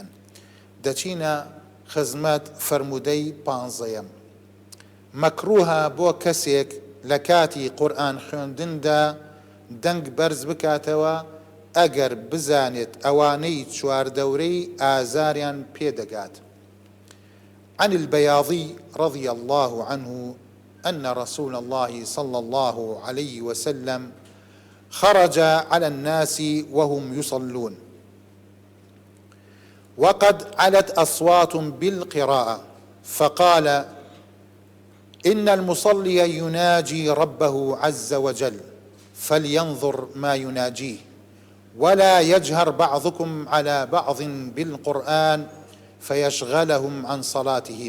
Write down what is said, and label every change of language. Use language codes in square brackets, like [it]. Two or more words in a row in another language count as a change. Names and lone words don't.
[ckb] دەچینە خزمەت فەرمودەی 15. مەکروهە بۆ کەسێک لە کاتی قورئان خوێندندا دەنگ بەرز بکاتەوە ئەگەر بزانێت ئەوانەی چواردەورەی ئازاریان پێدەگات. [ar] عن البياضي رضي الله عنه أن رسول الله صلى الله عليه وسلم خرج على الناس وهم يصلون وقد علت أصوات بالقراءة فقال إن المصلي يناجي ربه عز وجل فلينظر ما يناجيه ولا يجهر بعضكم على بعض بالقرآن فيشغلهم عن صلاتهم.